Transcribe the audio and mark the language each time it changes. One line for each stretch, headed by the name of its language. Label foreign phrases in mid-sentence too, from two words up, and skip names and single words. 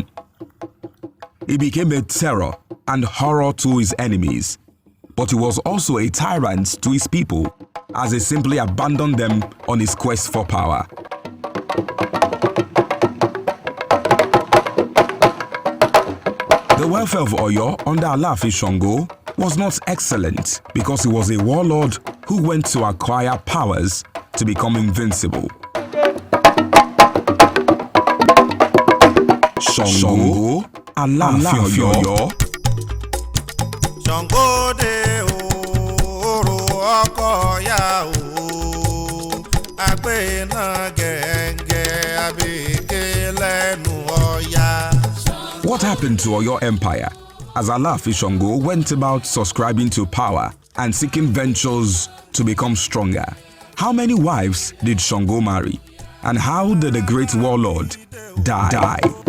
English: He became a terror and horror to his enemies, but he was also a tyrant to his people, as he simply abandoned them on his quest for power. The welfare of Oyo under Alaafin Sango was not excellent because he was a warlord who went to acquire powers to become invincible. Sango, Alaafin Oyo.
Yoruba: Sango de oro oko ya o, agbe na genge abike lẹ́nu Ọya.
English: What happened to Oyo Empire as Alaafin Sango went about subscribing to power and seeking ventures to become stronger? How many wives did Sango marry? And how did the great warlord die?